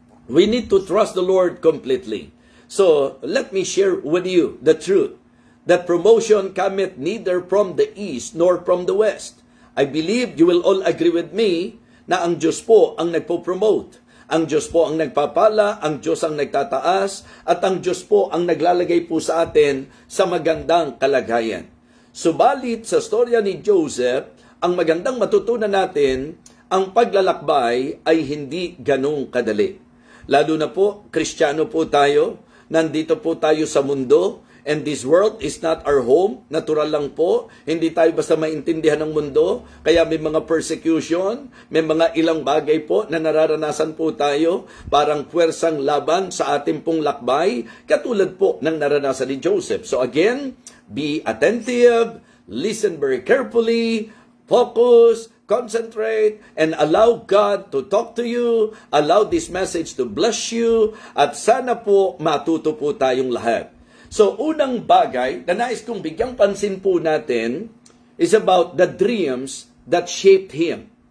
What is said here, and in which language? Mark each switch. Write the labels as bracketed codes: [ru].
[en] We need to trust the Lord completely. So, let me share with you the truth, that promotion cometh neither from the east nor from the west. I believe you will all agree with me [tl] na ang Diyos po ang nagpo-promote. Ang Diyos po ang nagpapala, ang Diyos ang nagtataas, at ang Diyos po ang naglalagay po sa atin sa magandang kalagayan. Subalit sa storya ni Joseph, ang magandang matutunan natin, ang paglalakbay ay hindi ganong kadali. Lalo na po, Kristiyano po tayo, nandito po tayo sa mundo, [en] and this world is not our home. [tl] Natural lang po, hindi tayo basta maintindihan ng mundo, kaya may mga persecution, may mga ilang bagay po na nararanasan po tayo, parang puwersang laban sa ating pong lakbay, katulad po ng naranasan ni Joseph. [en] So again, be attentive, listen very carefully, focus, concentrate, and allow God to talk to you, allow this message to bless you, [tl] at sana po matuto po tayong lahat. So, unang bagay na nais kong bigyang pansin po natin [en] is about the dreams that shaped him.